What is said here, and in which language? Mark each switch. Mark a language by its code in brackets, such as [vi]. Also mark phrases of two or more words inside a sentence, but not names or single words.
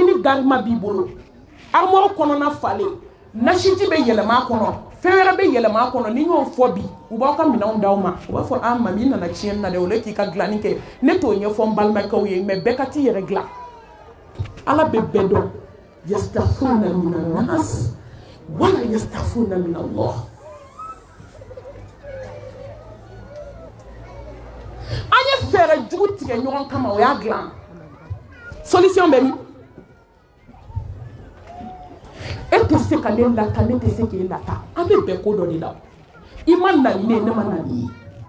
[bm] ni garima b'i bolo armoire kɔnɔna falen nasiji bɛ yɛlɛma a kɔnɔ fɛn wɛrɛ bɛ yɛlɛma a kɔnɔ ni y'o fɔ bi u b'aw ka minɛnw d'aw ma u b'a fɔ mami i nana tiɲɛni na dɛ o le k'i ka dilanni kɛ ne t'o ɲɛfɔ n balimakɛw ye mais bɛɛ ka t'i yɛrɛ dilan ala bɛ bɛɛ dɔn [ar] يستخفون من الناس ولا يستخفون من الله [bm] an ye fɛɛrɛ jugu tigɛ ɲɔgɔn kama o y'a dilan solution bɛ min e tɛ se ka ne lata ne tɛ se k'e lata an bɛ bɛn ko dɔ de la i ma na ni ne ma na ni ye